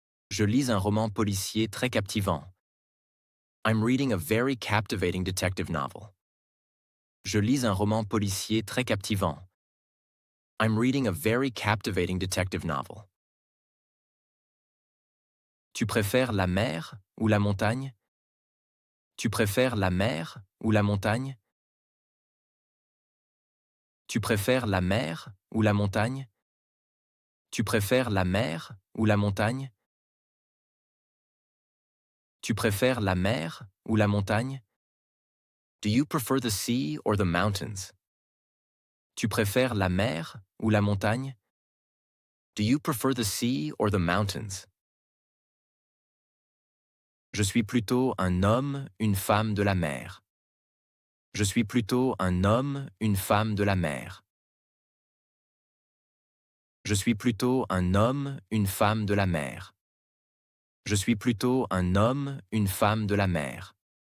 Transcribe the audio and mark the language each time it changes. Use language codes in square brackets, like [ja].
[fr] Je lis un roman policier très captivant. [en] I'm reading a very captivating detective novel. [fr] Je lis un roman policier très captivant. [en] I'm reading a very captivating detective novel. [fr] Tu préfères la mer ou la montagne? Tu préfères la mer ou la montagne? Tu préfères la mer ou la montagne? Tu préfères la mer ou la montagne? Tu préfères la mer ou la montagne? [en] Do you prefer the sea or the mountains? [fr] Tu préfères la mer ou la montagne? [en] Do you prefer the sea or the mountains? [fr] Je suis plutôt un homme, une femme de la mer. Je suis plutôt un homme, une femme de la mer. Je suis plutôt un homme, une femme de la mer. Je suis plutôt un homme, une femme de la mer.